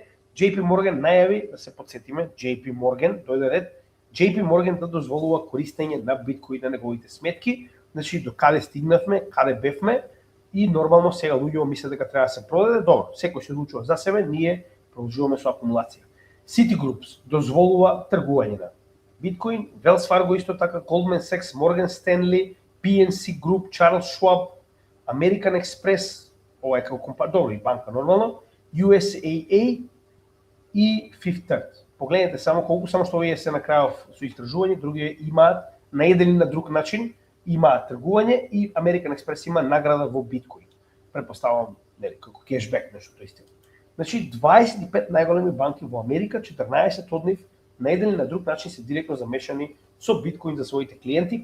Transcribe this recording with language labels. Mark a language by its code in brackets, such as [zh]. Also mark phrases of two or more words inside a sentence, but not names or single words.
[mk] JP Morgan најави, да се подсетиме, JP Morgan дојде ред, JP Morgan да дозволува користење на биткоин на неговите сметки, значи до каде стигнавме, каде бевме и нормално сега луѓето мислат дека треба да се продаде. Добро, секој се одлучува за себе, ние продолжуваме со акумулација. Citigroup дозволува тргување на биткоин, Wells Fargo исто така, Goldman Sachs, Morgan Stanley, PNC Group, Charles Schwab, American Express, ова е како компанија, добро и банка нормално, USAA и Fifth Third. Погледнете само колку, само што овие се на крајов со истражување, други имаат на еден или на друг начин имаат тргување и American Express има награда во биткоин. Претпоставувам, нели, како кешбек, нешто тој стил. Значи 25 најголеми банки во Америка, 14 од нив на еден или на друг начин се директно замешани со биткоин за своите клиенти.